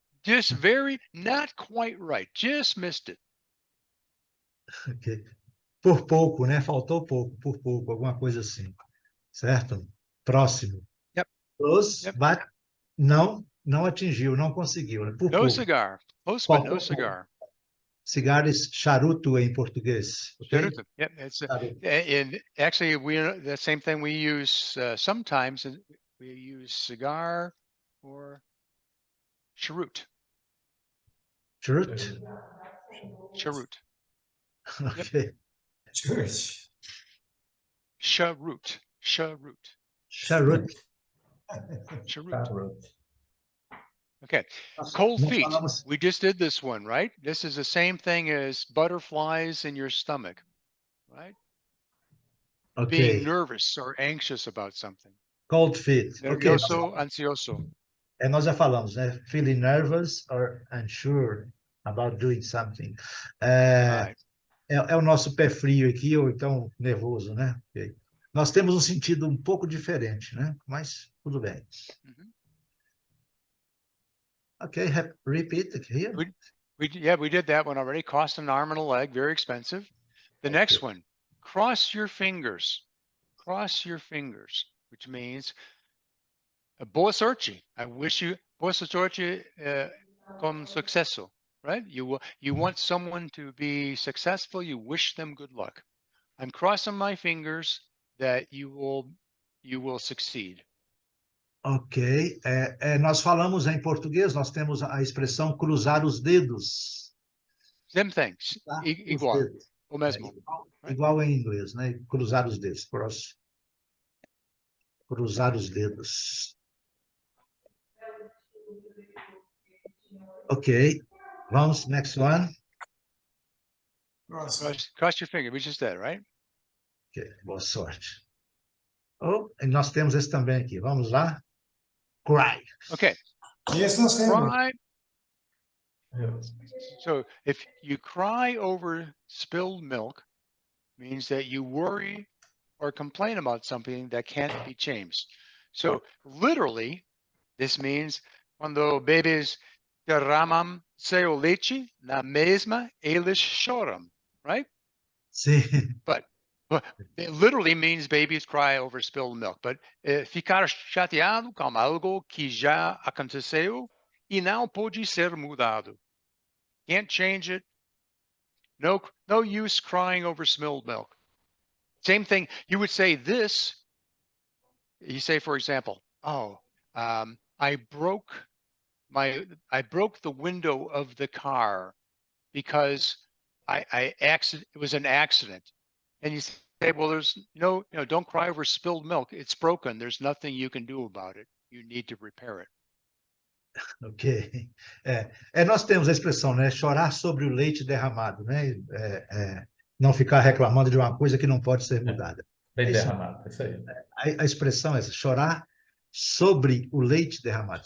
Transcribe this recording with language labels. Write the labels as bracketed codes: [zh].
[en] Just very, not quite right. Just missed it. [pt] Okay. Por pouco, né? Faltou pouco, por pouco, alguma coisa assim. Certo? Próximo. [en] Yep. Close, Yep. [pt] but não conseguiu, né? Por [en] No [pt] pouco. [en] cigar. Close, but no cigar. [pt] Cigares, charuto em português. [en] Okay? Charuto. Yep. And actually, the same thing we use sometimes. We use cigar or cheroot. Cheroot? Cheroot. Okay. Yep. Church. Cheroot. Cheroot. [pt] Charuto. [en] Cheroot. Okay. Cold feet. We just did this one, right? This is the same thing as butterflies in your stomach, right? Okay. Being nervous or anxious about something. Cold feet. Okay. [pt] Nervioso, ansioso. Nós já falamos, né? [en] Feeling nervous or unsure about doing something. Right. [pt] É o nosso pé frio aqui, ou então nervoso, né? Okay. Nós temos um sentido um pouco diferente, né? Mas tudo bem. Mm-hmm. [en] Okay, repeat it here. We did that one already. Cost an arm and a leg, very expensive. The next one, cross your fingers. Cross your fingers, which means [pt] boa sorte. [en] I wish you [pt] boa sorte con sucesso, [en] right? You want someone to be successful, you wish them good luck. I'm crossing my fingers that you will succeed. [pt] Ok. Nós falamos em português, nós temos a expressão cruzar os dedos. [en] Same thing. [pt] Tá? Os Igual. dedos. O mesmo. Igual em inglês, né? Cruzar os dedos. Cruzar os dedos. Ok. Vamos, [en] next one. [pt] Próximo. [en] Cross your finger. We just did, right? [pt] Ok, boa sorte. Oh, e nós temos esse também aqui. Vamos lá. Cry. [en] Okay. [pt] Esse nós temos. [en] Cry. So if you cry over spilled milk, means that you worry or complain about something that can't be changed. So literally, this means [pt] quando bebês derramam seu leite na mesma, eles choram, [en] right? [pt] Sim. [en] But it literally means babies cry over spilled milk. [pt] But ficar chateado com algo que já aconteceu e não pode ser mudado. [en] Can't change it. No use crying over spilled milk. Same thing. You would say this. You say, for example, I broke the window of the car because it was an accident. And you say, well, there's don't cry over spilled milk. It's broken. There's nothing you can do about it. You need to repair it. Ok. [pt] Nós temos a expressão, né? Chorar sobre o leite derramado, né? Não ficar reclamando de uma coisa que não pode ser mudada. Bem derramado, isso aí. A expressão é essa, chorar sobre o leite derramado.